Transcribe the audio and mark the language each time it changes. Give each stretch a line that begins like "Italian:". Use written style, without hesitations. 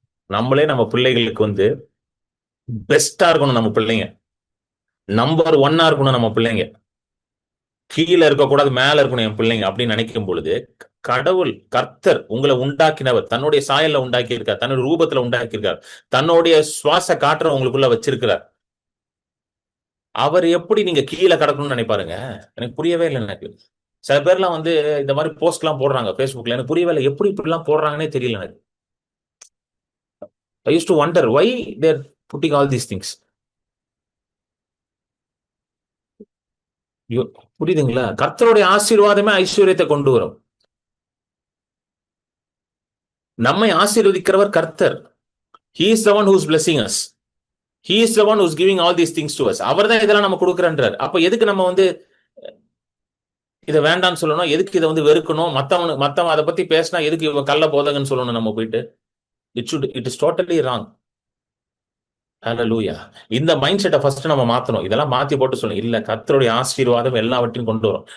Tamil: நம்மளே நம்ம பிள்ளைகளுக்கு வந்து பெஸ்டா இருக்கணும், நம்ம பிள்ளைங்க நம்பர் ஒன்னா இருக்கணும், நம்ம பிள்ளைங்க கீழே இருக்கக்கூடாது, மேல இருக்கணும் என் பிள்ளைங்க அப்படின்னு நினைக்கும் பொழுது, கடவுள் கர்த்தர் உங்களை உண்டாக்கினவர், தன்னுடைய சாயல்ல உண்டாக்கி இருக்கார், தன்னுடைய ரூபத்துல உண்டாக்கி இருக்கார், தன்னுடைய சுவாச காற்ற உங்களுக்குள்ள வச்சிருக்கிறார். அவர் எப்படி நீங்க கீழே கடக்கணும்னு நினைப்பாருங்க? எனக்கு புரியவே இல்லை. எனக்கு சில பேர்லாம் வந்து இந்த மாதிரி போஸ்ட் எல்லாம் போடுறாங்க Facebookல, எனக்கு புரியவே இல்லை, எப்படி இப்படி எல்லாம் போடுறாங்கன்னே தெரியல எனக்கு.
English: I used to wonder why they're putting all these things.
Tamil: புரியுதுங்களா? கர்த்தருடைய ஆசீர்வாதமே ஐஸ்வர்யத்தை கொண்டு வரும். நம்மை ஆசீர்வதிக்கிறவர் கர்த்தர்.
English: He is the one who's blessing us. He is the one who's giving all these things to us.
Tamil: அவர் தான் இதெல்லாம் நம்ம கொடுக்குறன்றார். அப்ப எதுக்கு நம்ம வந்து இதை வேண்டாம்னு சொல்லணும்? எதுக்கு இதை வந்து வெறுக்கணும்? மத்தவன் அதை பத்தி பேசினா எதுக்கு இவன் கள்ள போதகன்னு சொல்லணும் நம்ம போயிட்டு?
English: It is totally wrong.
Tamil: ஹல்லேலூயா. இந்த மைண்ட் செட்டை ஃபர்ஸ்ட் நம்ம மாத்தணும். இதெல்லாம் மாத்தி போட்டு சொல்லணும், இல்ல கர்த்தருடைய ஆசீர்வாதம் எல்லாவற்றையும் கொண்டு வரும்.